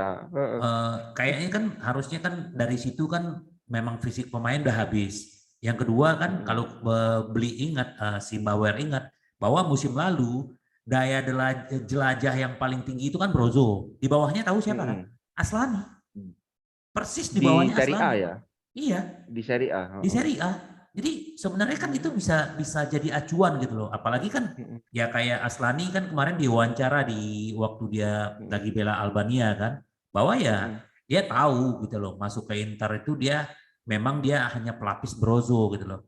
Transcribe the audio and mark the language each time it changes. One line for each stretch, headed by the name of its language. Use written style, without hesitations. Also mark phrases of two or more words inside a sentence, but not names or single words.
Indonesian: Kayaknya kan harusnya kan dari situ kan memang fisik pemain udah habis. Yang kedua kan kalau beli ingat si Bauer ingat bahwa musim lalu daya jelajah yang paling tinggi itu kan Brozo. Di bawahnya tahu siapa kan? Aslani. Persis di Di bawahnya Serie A Aslani. ya? Iya, Di Serie A. di Serie A. Jadi sebenarnya kan itu bisa jadi acuan gitu loh. Apalagi kan ya kayak Aslani kan kemarin diwawancara di waktu dia lagi bela Albania kan, bahwa ya dia tahu gitu loh masuk ke Inter itu dia memang dia hanya pelapis Brozo gitu loh.